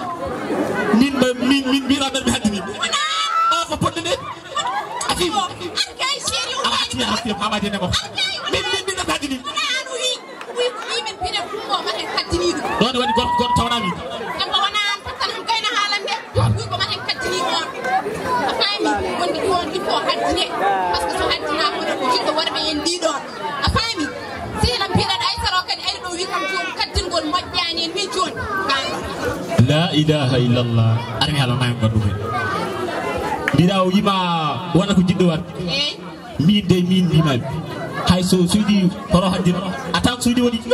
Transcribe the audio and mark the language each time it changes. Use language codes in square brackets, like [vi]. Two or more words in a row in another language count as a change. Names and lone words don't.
[ff] min mbiraɓen ɓe haddini o ko poɗɗe nde afimo kay séri o hakkille pamade nemo min mbiɗen ɓe haddini an wi ko mbimen mbiɗen kumba o maren kaddini ɗum ɗon waɗi goto tawanami ɗum ko wona an tan ham kayno haalan nde wi ko maren kaddini on a faami wonde ɗi on [fr] il faut [ff] haddine [fr] par ce que [ff] so haddinama ɗo jiɗɗo worɓe en ɗiɗon a faami sehilam mbiɗaɗa aysaro kadi ari ɗo wi kam joni kaddingol moƴƴani en wi joni [ar] la ilaha illallah [ff] armi haala nayi gaddu hen mbiɗa o yima wona ko jiɗɗo wat min de min mbimaɓe hay so suuɗi hoto haddino atan ko suuɗi woni